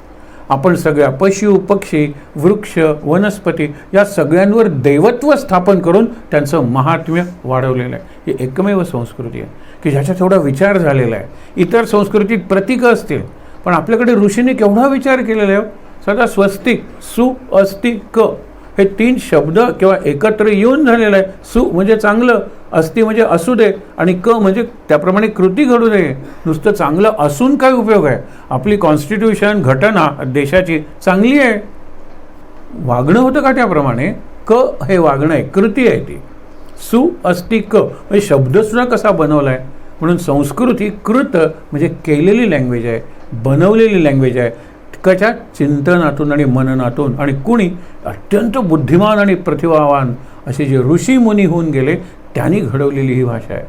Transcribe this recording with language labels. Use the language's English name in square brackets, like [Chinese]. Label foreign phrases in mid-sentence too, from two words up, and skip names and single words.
[Marathi] आपण सगळ्या पशु, पक्षी, वृक्ष, वनस्पती या सगळ्यांवर देवत्व स्थापन करून त्यांचं महात्म्य वाढवलेलं आहे. ही एकमेव संस्कृती आहे की ज्याच्यात एवढा विचार झालेला आहे. इतर संस्कृतीत प्रतीकं असतील पण आपल्याकडे ऋषींनी केवढा विचार केलेला आहे. सदा स्वस्तिक, सु, अस्ति, क हे 3 शब्द किंवा एकत्र येऊन झालेलं आहे. सु म्हणजे चांगलं, अस्ति म्हणजे असू दे आणि क म्हणजे त्याप्रमाणे कृती घडू दे. नुसतं चांगलं असून काय उपयोग आहे? आपली कॉन्स्टिट्यूशन, घटना देशाची चांगली आहे, वागणं होतं का त्याप्रमाणे? क हे वागणं आहे, कृती आहे ती. सु अस्ति क म्हणजे शब्दसुद्धा कसा बनवला आहे. म्हणून संस्कृत ही कृत म्हणजे केलेली लँग्वेज आहे, बनवलेली लँग्वेज आहे. कच्या चिंतनातून आणि मननातून. आणि कुणी अत्यंत बुद्धिमान आणि प्रतिभावान असे जे ऋषी मुनी होऊन गेले त्यांनी घडवलेली ही भाषा आहे.